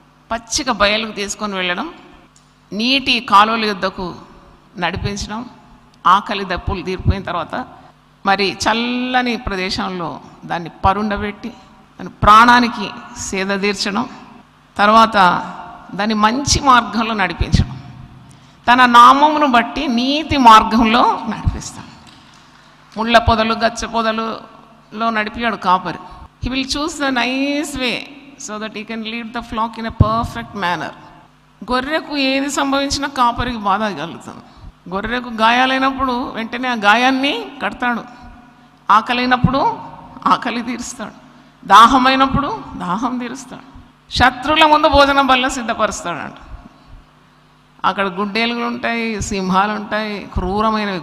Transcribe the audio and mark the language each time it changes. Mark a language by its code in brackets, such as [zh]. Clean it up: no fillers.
[te] పచ్చిక బయలుకు తీసుకొని వెళ్ళడం, నీటి కాలువల యుద్ధకు నడిపించడం, ఆకలి దప్పులు తీరిపోయిన తర్వాత మరి చల్లని ప్రదేశంలో దాన్ని పరుండబెట్టి దాని ప్రాణానికి సేద తీర్చడం, తర్వాత దాన్ని మంచి మార్గంలో నడిపించడం, తన నామమును బట్టి నీతి మార్గంలో నడిపిస్తాడు. ముళ్ళ పొదలు, గచ్చ పొదలులో నడిపాడు కాపరి. [en] He will choose the nice way so that he can lead the flock in a perfect manner. [te] గొర్రెకు ఏది సంభవించినా కాపరికి బాధ కలుగుతుంది. గొర్రెకు గాయాలైనప్పుడు వెంటనే ఆ గాయాన్ని కడతాడు. ఆకలైనప్పుడు ఆకలి తీరుస్తాడు. దాహమైనప్పుడు దాహం తీరుస్తాడు. శత్రువుల ముందు భోజనం బల్ల సిద్ధపరుస్తాడంట. అక్కడ గుడ్డేలుగులు ఉంటాయి, సింహాలు ఉంటాయి, క్రూరమైనవి.